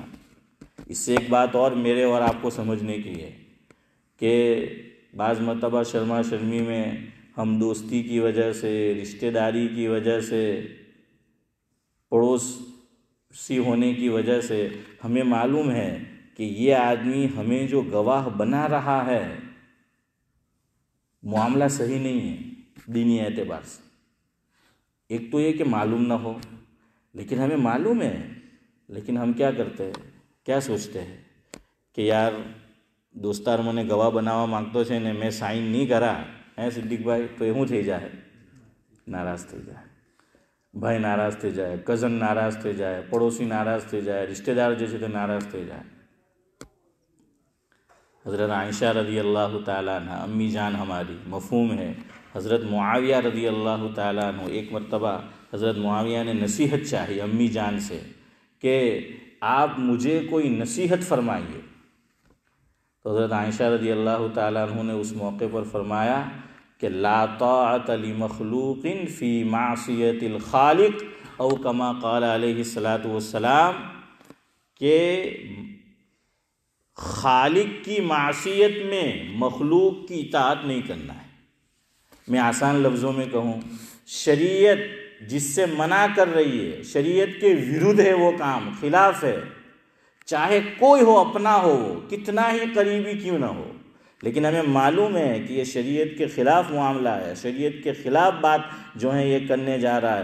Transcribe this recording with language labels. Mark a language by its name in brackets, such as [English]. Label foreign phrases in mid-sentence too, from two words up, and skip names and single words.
[Urdu] اس سے ایک بات اور میرے اور آپ کو سمجھنے کی ہے کہ بعض مرتبہ شرما شرمی میں ہم دوستی کی وجہ سے، رشتہ داری کی وجہ سے، پڑوسی ہونے کی وجہ سے ہمیں معلوم ہے کہ یہ آدمی ہمیں جو گواہ بنا رہا ہے معاملہ صحیح نہیں ہے دینی اعتبار سے۔ ایک تو یہ کہ معلوم نہ ہو، لیکن ہمیں معلوم ہے، لیکن ہم کیا کرتے ہیں، کیا سوچتے ہیں کہ یار دوستار [Gujarati] મને ગવા બનાવવા માંગતો છે ને મેં સાઇન નહીં કરા હે સિદ્દીકભાઈ તો એવું થઈ જાય, નારાજ થઈ જાય, ભાઈ નારાજ થઈ જાય, કઝન નારાજ થઈ જાય, પડોશી નારાજ થઈ જાય, રિશ્તેદાર જે છે તે નારાજ થઈ જાય۔ [Urdu] حضرت عائشہ [Arabic] رضی اللہ تعالیٰ عنہ [Urdu] امی جان ہماری، مفہوم ہے حضرت معاویہ [Arabic] رضی اللہ تعالیٰ عنہ، [Urdu] ایک مرتبہ حضرت معاویہ نے نصیحت چاہی امی جان سے کہ آپ مجھے کوئی نصیحت فرمائیے، تو حضرت عائشہ [Arabic] رضی اللہ تعالیٰ عنہ [Urdu] نے اس موقع پر فرمایا کہ [Arabic] لا طاعت لمخلوق فی معصیت الخالق، او کما قال علیہ الصلاۃ والسلام، [Urdu] کہ خالق کی معصیت میں مخلوق کی اطاعت نہیں کرنا ہے۔ میں آسان لفظوں میں کہوں، شریعت جس سے منع کر رہی ہے، شریعت کے ورودھ ہے وہ کام، خلاف ہے، چاہے کوئی ہو، اپنا ہو، کتنا ہی قریبی کیوں نہ ہو، لیکن ہمیں معلوم ہے کہ یہ شریعت کے خلاف معاملہ ہے، شریعت کے خلاف بات جو ہے یہ کرنے جا رہا ہے۔